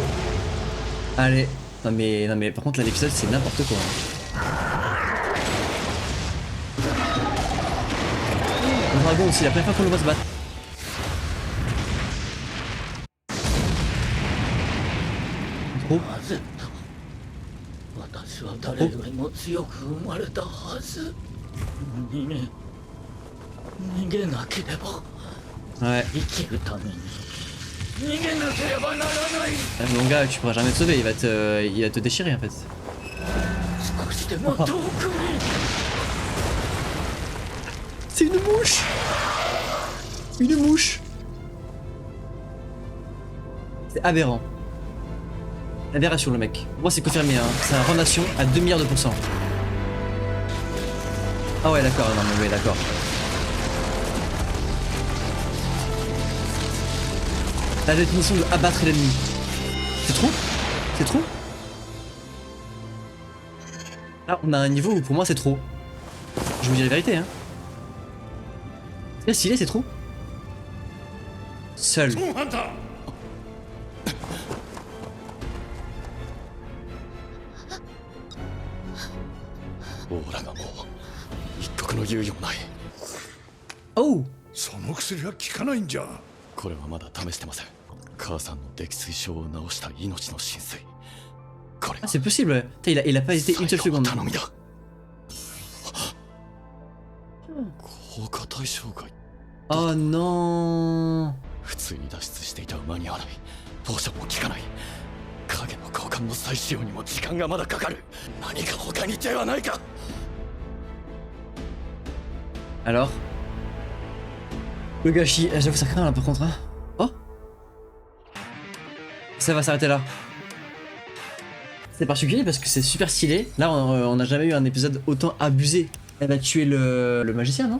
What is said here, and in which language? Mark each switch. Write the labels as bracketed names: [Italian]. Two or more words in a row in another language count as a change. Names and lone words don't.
[French] Allez. Non mais par contre là l'épisode c'est n'importe quoi. Le dragon aussi, la première fois qu'on le voit se battre. Trop. [Japanese] なぜだ。私は誰よりも強く生まれたはず。逃げなければ。 [French] Ouais. [Japanese] 生きるために逃げなければならない。 [French] Mon gars, tu pourras jamais te sauver, il va te déchirer en fait. [Japanese] 少しでも遠くに。 [French] C'est une mouche! Une mouche! C'est aberrant. Aberration le mec. Moi c'est confirmé, hein. C'est un rendation à 2 milliards de %. Ah ouais d'accord, non mais ouais d'accord. La définition de abattre l'ennemi. C'est trop? C'est trop? Là on a un niveau où pour moi c'est trop. Je vous dis la vérité hein. Là, stylé, c'est trop. Seul. [Japanese] モンハンターオーラがもう一刻の猶予もない。 [French] Oh! [Japanese] その薬は効かないんじゃ。これはまだ試してません。母さんの溺水症を治した命の浸水。これ [French] Ah, c'est possible. Putain, il a pas hésité une seule [Japanese] 最後の [French] seconde. [Japanese] 頼みだ。効果対象外。 [French] Oh non! [Japanese] 普通に脱出していたら間に合わない。ポーションも効かない。影の交換の再使用にも時間がまだかかる。何か他に手はないか。 [French] Alors? Le gâchis, j'avoue ça craint là par contre hein. Oh! Ça va s'arrêter là. C'est particulier parce que c'est super stylé. Là on n'a jamais eu un épisode autant abusé. Elle a tué le magicien, non?